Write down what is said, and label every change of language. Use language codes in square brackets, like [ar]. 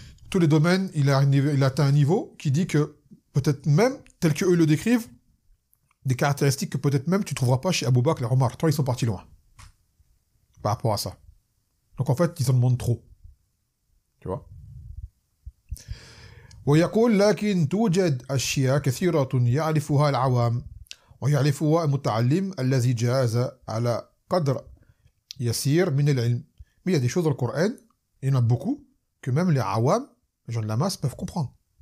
[fr] Tous les domaines, il a atteint un niveau qui dit que peut-être même, tel qu'eux le décrivent, des caractéristiques que peut-être même tu ne trouveras pas chez Abu Bakr et Omar. Toi, ils sont partis loin. Par rapport à ça. Donc en fait, ils en demandent trop. Tu vois? [ar] ويقول لكن توجد أشياء كثيرة يعرفها العوام ويعرفها المتعلم الذي جاز على قدر يسير من العلم. [fr] Mais il y a des choses dans le Coran, il y en a beaucoup, que même les awam, les gens de la masse, peuvent comprendre.